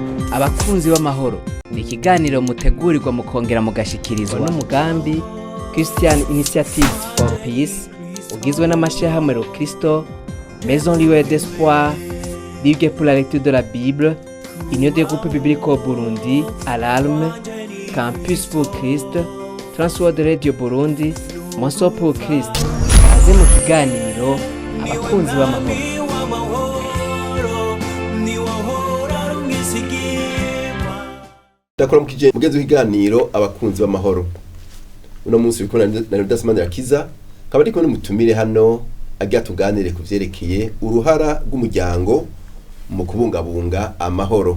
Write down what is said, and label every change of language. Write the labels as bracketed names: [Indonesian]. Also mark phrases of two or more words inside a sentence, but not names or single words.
[Rundi] abakunzi b'amahoro ni ikiganiro mutegurirwa mukongera mugashikirizwa n'umugambi Christian Initiative for Peace ugizwe n'amashirahamwe Kristo, Maison Lieu d'Espoir, Ligue pour la lecture de la Bible, Union des groupes bibliques au Burundi, Alarme, Campus pour Christ, Transworld Radio Burundi, Monso pour Christ. Kaze mu kiganiro abakunzi b'amahoro. Ndakora mukije mugenzi w'ikiganiro abakunzi b'amahoro. Uno munsi bikona na Rudasimana Yakiza kaba ariko n'umutumire hano agiye tuganire kuvyerekeye uruhara rw'umuryango mu kubungabunga amahoro.